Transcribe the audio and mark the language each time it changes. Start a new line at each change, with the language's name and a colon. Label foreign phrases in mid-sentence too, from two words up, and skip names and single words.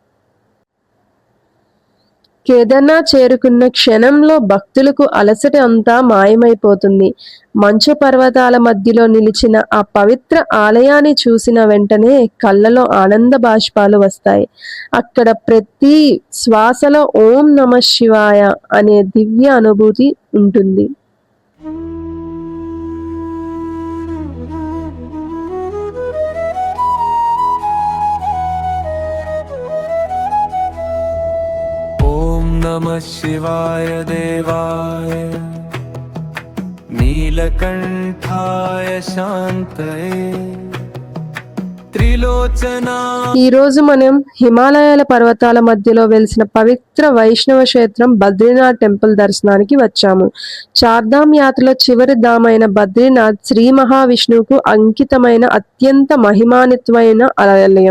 Telugu: కేదార్నాథ్ చేరుకున్న క్షణంలో భక్తులకు అలసట అంతా మాయమైపోతుంది. మంచు పర్వతాల మధ్యలో నిలిచిన ఆ పవిత్ర ఆలయాన్ని చూసిన వెంటనే కళ్ళలో ఆనంద బాష్పాలు వస్తాయి. అక్కడ ప్రతి శ్వాసలో
Sanskrit: ఓం నమః శివాయ
Telugu: అనే దివ్య అనుభూతి ఉంటుంది.
Sanskrit: ॐ नमः शिवाय देवाय नीलकण्ठाय शान्तये त्रिलोचना
Telugu: ఈ రోజు మనం హిమాలయాల పర్వతాల మధ్యలో వెలిసిన పవిత్ర వైష్ణవ క్షేత్రం బద్రీనాథ్ టెంపుల్ దర్శనానికి వచ్చాము. చార్ధామ్ యాత్రలో చివరి ధామైన బద్రీనాథ్ శ్రీ మహావిష్ణువుకు అంకితమైన అత్యంత మహిమాన్వితమైన ఆలయం.